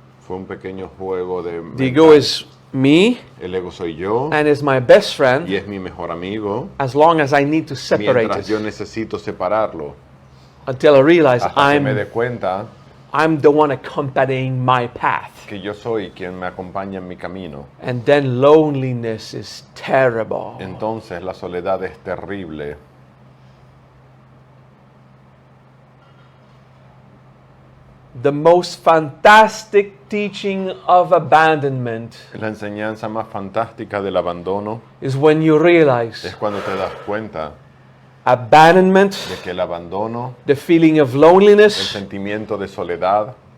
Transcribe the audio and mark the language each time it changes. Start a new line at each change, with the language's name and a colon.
Spanish: Fue un pequeño juego de
English: The ego is me,
Spanish: el ego soy yo
English: and is my best
Spanish: y
English: friend
Spanish: es mi mejor amigo
English: as long as I need to separate
Spanish: mientras yo
English: it.
Spanish: necesito separarlo.
English: Until I realize
Spanish: Hasta que me dé cuenta
English: I'm the one accompanying my path.
Spanish: que yo soy quien me acompaña en mi camino.
English: And then loneliness is terrible.
Spanish: Entonces la soledad es terrible.
English: The most fantastic teaching of abandonment
Spanish: La enseñanza más fantástica del abandono
English: is when you realize
Spanish: es cuando te das cuenta
English: abandonment,
Spanish: de que el abandono,
English: the feeling of
Spanish: el
English: loneliness,
Spanish: sentimiento de soledad,